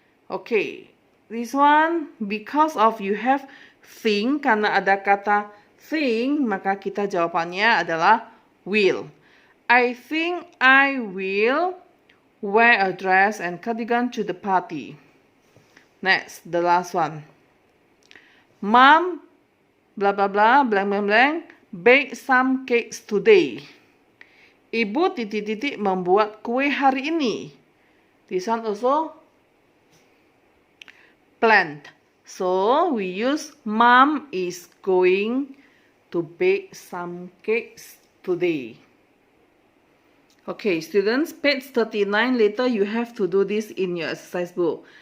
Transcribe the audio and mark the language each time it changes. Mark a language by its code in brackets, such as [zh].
[en] Okay, this one because of you have think, [id] karena ada kata think, maka kita jawabannya adalah will. [en] I think I will wear a dress and cardigan to the party. Next, the last one. Mom, blah blah blah, blank blank blank, bake some cakes today. [id] Ibu titik-titik membuat kue hari ini. [en] This one also planned. So we use mom is going to bake some cakes today. Okay, students, page 39, later you have to do this in your exercise book.